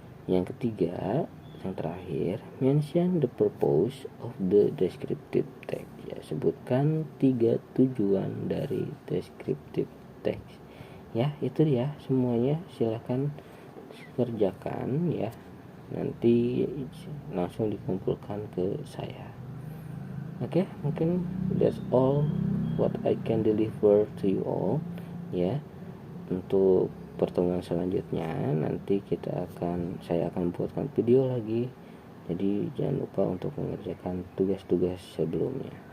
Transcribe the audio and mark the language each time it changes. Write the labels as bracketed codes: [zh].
[id] Yang ketiga, yang terakhir, [en] mention the purpose of the descriptive text. [id] Ya, sebutkan 3 tujuan dari descriptive text. Ya, itu dia semuanya, silakan kerjakan ya. Nanti langsung dikumpulkan ke saya. [en] Oke, mungkin that's all what I can deliver to you all ya. [id] Untuk pertemuan selanjutnya nanti saya akan buatkan video lagi. Jadi jangan lupa untuk mengerjakan tugas-tugas sebelumnya.